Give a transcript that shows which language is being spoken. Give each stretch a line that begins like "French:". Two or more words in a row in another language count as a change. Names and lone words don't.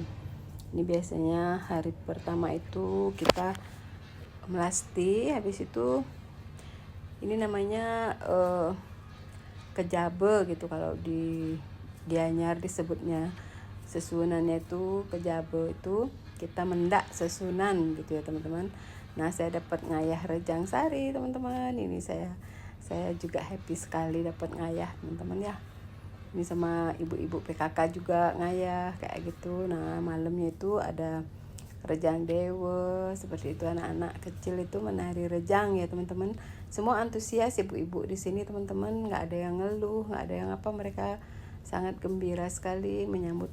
Indonesian: Ini biasanya hari pertama itu kita melasti, habis itu ini namanya kejabe gitu kalau di Gianyar disebutnya. Sesunannya itu kejabe, itu kita
Balinese: mendak sesunan
Indonesian: gitu ya teman-teman. Nah saya dapat ngayah rejang sari teman-teman. Ini saya Saya juga happy sekali dapat ngayah teman-teman ya. Ini sama ibu-ibu PKK juga ngayah kayak gitu. Nah malamnya itu ada rejang dewa seperti itu, anak-anak kecil itu menari rejang ya teman-teman. Semua antusias ibu-ibu di sini teman-teman, nggak ada yang ngeluh, nggak ada yang apa, mereka sangat gembira sekali menyambut.